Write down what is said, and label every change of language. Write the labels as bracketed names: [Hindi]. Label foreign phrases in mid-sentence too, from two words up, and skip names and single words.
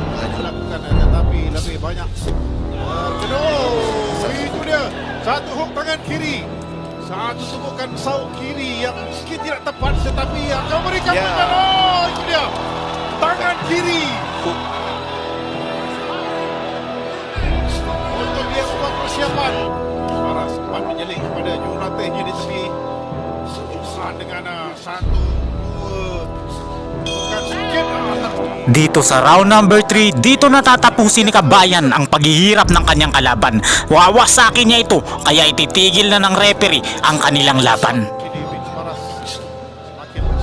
[Malay] melakukan tetapi lebih banyak itu dia satu hook tangan kiri, satu tubuhkan sauk kiri yang mungkin tidak tepat tetapi akan memberikan itu dia tangan kiri untuk dia buat persiapan. Paras sempat menjeling kepada jurulatihnya di tepi dengan 1, 2 bukan sikit [Filipino] Dito sa [English] round number [Filipino] 3, dito natatapusin ni Kabayan ang paghihirap ng kanyang kalaban. Wawasakin niya ito kaya ititigil na ng referee ang kanilang laban. [Malay] Kini Vince Paras semakin